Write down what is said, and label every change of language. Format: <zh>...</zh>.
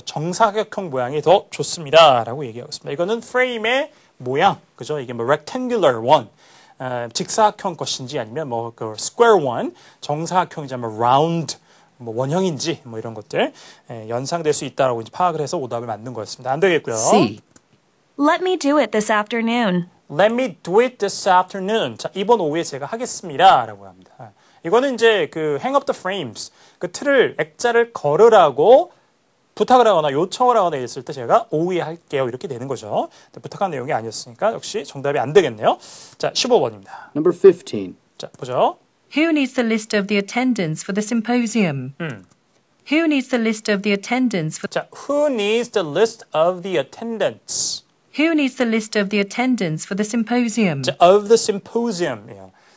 <ko>정사각형 모양이 더 좋습니다. 라고 얘기하고 있습니다. 이거는 프레임의 모양, 그죠? 이게 뭐 rectangular one. 직사각형 것인지 아니면 뭐 그 square one. 정사각형이자 뭐 round. 뭐 원형인지 뭐 이런 것들 연상될 수 있다라고 이제 파악을 해서 오답을 만든 거였습니다. 안 되겠고요.</ko> <en>C. Let me do it this afternoon. Let me do it this afternoon.</en> <ko>자, 이번 오후에 제가 하겠습니다라고 합니다. 이거는 이제 그</ko> <en>hang up the frames,</en> <ko>그 틀을 액자를 걸으라고 부탁을 하거나 요청을 하거나 했을 때 제가 오후에 할게요 이렇게 되는 거죠. 부탁한 내용이 아니었으니까 역시 정답이 안 되겠네요. 자, 15번입니다.</ko> <en>Number 15.</en> <ko>자, 보죠.</ko> <en>Who needs the list of the attendance for the symposium? Who needs the list of the attendance for 자, who needs the list of the attendance? Who needs the list of the attendance for the symposium? 자, of the symposium이에요.</en>